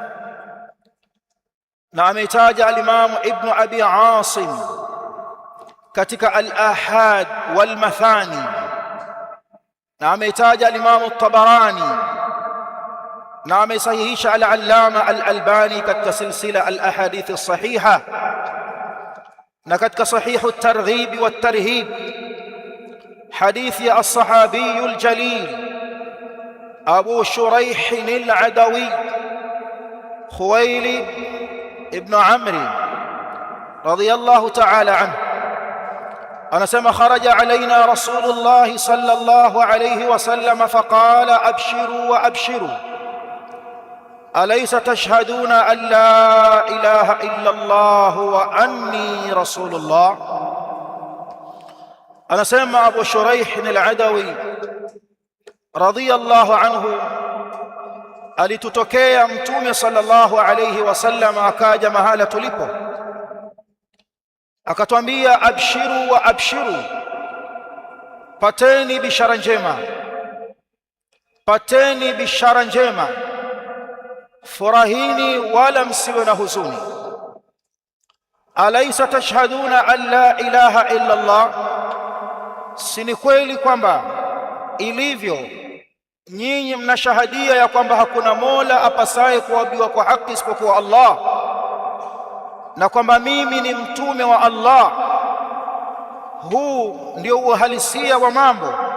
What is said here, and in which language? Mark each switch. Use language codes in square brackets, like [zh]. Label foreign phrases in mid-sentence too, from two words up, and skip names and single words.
[sw] na ametaja al-Imam Ibn Abi Asim katika al-Ahad wal-Mathani na ametaja al-Imam at-Tabarani na amesahihisha al-Allama al-Albani katika silsila al-ahadith as-sahiha na katika sahih at-Targhib [ar] wat-Tarhib hadithi الصحابي الجليل أبو شريح العدوي خويلد بن عمرو رضي الله تعالى عنه anasema خرج علينا رسول الله صلى الله عليه وسلم فقال أبشروا وأبشروا أليس تشهدون أن لا إله إلا الله وأني رسول الله أنا سمع أبو شريح العدوي رضي الله عنه [sw] alitutokea mtume [ar] صلى الله عليه وسلم [sw] akaja mahala tulipo akatwambia [ar] أبشروا وأبشروا [sw] pateni bishara njema pateni bishara njema furahini wala msiwe na huzuni [ar] أليس تشهدون أن لا إله إلا الله [sw] si kweli kwamba ilivyo nyinyi mnashahadia ya kwamba hakuna mola apasaye kuabudiwa kwa haki isipokuwa Allah na kwamba mimi ni mtume wa Allah huu ndio uhalisia wa mambo